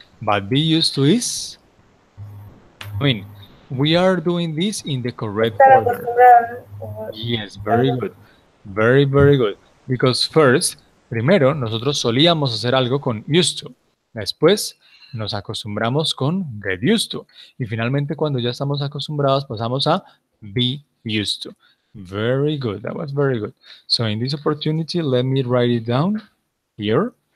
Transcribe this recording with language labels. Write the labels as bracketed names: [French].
[English] But be used to is, I mean, we are doing this in the correct [Spanish] Estar [English] order. [Spanish] acostumbrada o [English] Yes, very [Spanish] algo. [English] good. Very, very good. Because first, [Spanish] primero, nosotros solíamos hacer algo con used to. Después, nos acostumbramos con get used to. Y finalmente, cuando ya estamos acostumbrados, pasamos a be used to. [English] Very good. That was very good. So in this opportunity, let me write it down here.